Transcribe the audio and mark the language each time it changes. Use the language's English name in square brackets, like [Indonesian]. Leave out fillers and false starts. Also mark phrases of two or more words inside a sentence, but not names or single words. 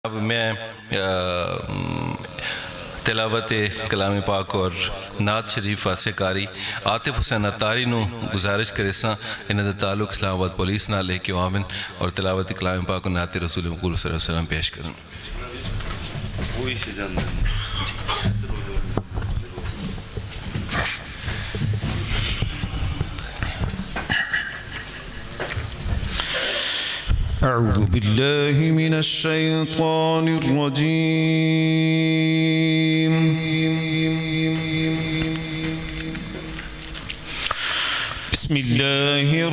[Punjabi] اب میں تلاوت کلام پاک اور نعت شریف واسطے قاری عاطف حسین عطاری نوں گزارش کرے سا انہاں دا تعلق اسلام آباد پولیس نال لیکے آون اور تلاوت کلام پاک اور نعت رسول مقبول [Arabic] صلى الله عليه وسلم [Punjabi] پیش کرن. [Arabic] أعوذ بالله من الشيطان الرجيم بسم الله